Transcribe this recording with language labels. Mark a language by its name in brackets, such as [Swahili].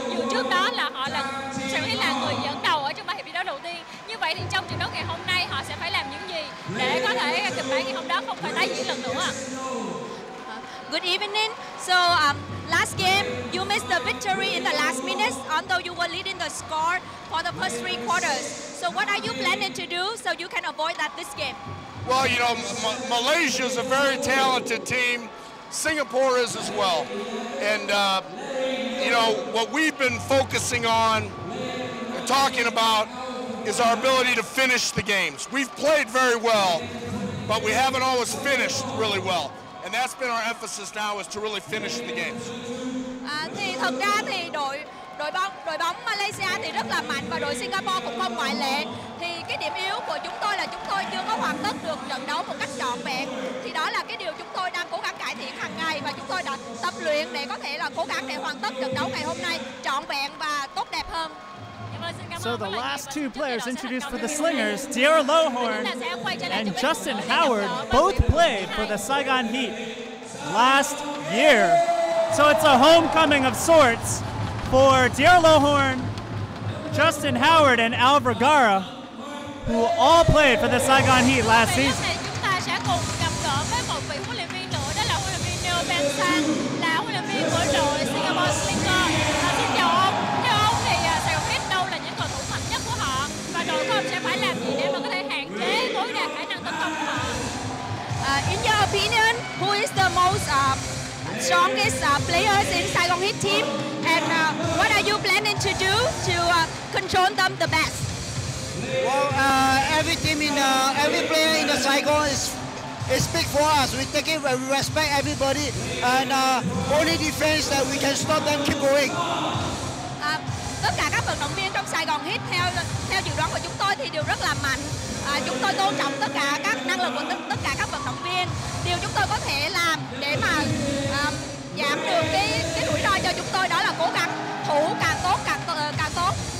[Vietnamese] Trước đó là họ sẽ là người dẫn đầu ở trong 3 hiệp thi đấu đầu tiên. Như vậy thì trong trận đấu ngày hôm nay họ sẽ phải làm những gì để có thể kịch bản ngày hôm đó không phải tái diễn lần nữa. [English] Good evening. So last game you missed the victory in the last minutes, although you were leading the score for the first 3 quarters. So what are you planning to do so you can avoid that this game? Well, you know, Malaysia is a very talented team. Singapore is as well. And, you know, what we've been focusing on and talking about is our ability to finish the games. We've played very well, but we haven't always finished really well. And that's been our emphasis now, is to really finish the games. [Vietnamese] Thì thực ra thì đội bóng Malaysia thì rất là mạnh và đội Singapore cũng không ngoại lệ. Thì cái điểm yếu của chúng tôi là chúng tôi chưa có hoàn tất được trận đấu một cách trọn vẹn. Thì đó là cái điều chúng tôi đang cố gắng cải thiện hàng ngày và chúng tôi đã tập luyện để có thể là cố gắng để hoàn tất trận đấu ngày hôm nay trọn vẹn và tốt đẹp hơn. [English] So the last 2 players introduced for the Slingers, De'Ara Lohorn and Justin Howard, both played for the Saigon Heat last year. So it's a homecoming of sorts for De'Ara Lohorn, Justin Howard, and Al Vergara, who all played for the Saigon Heat last season. [Vietnamese] Chúng ta sẽ cùng gặp gỡ với một vị huấn luyện viên nữa, đó là huấn luyện viên Neo Ben Sang, là huấn luyện viên của đội Singapore Slingers. Xin chào ông. Theo ông thì Saigon Heat đâu là những cầu thủ mạnh nhất của họ và đội của ông sẽ phải làm gì để mà có thể hạn chế tối đa khả năng tấn công của họ? [English] In your opinion, who is the most strongest players in Saigon Heat team, and what are you planning to do to control them the best? Well, every player in the Saigon is big for us. We take it, we respect everybody, and only defense that we can stop them keep going. [Vietnamese] Tất cả các vận động viên trong Saigon Heat theo dự đoán của chúng tôi thì đều rất là mạnh. Chúng tôi tôn trọng tất cả các năng lực của tất cả các vận động viên. Điều chúng tôi có thể làm để mà giảm được cái rủi ro cho chúng tôi đó là cố gắng thủ càng tốt càng tốt.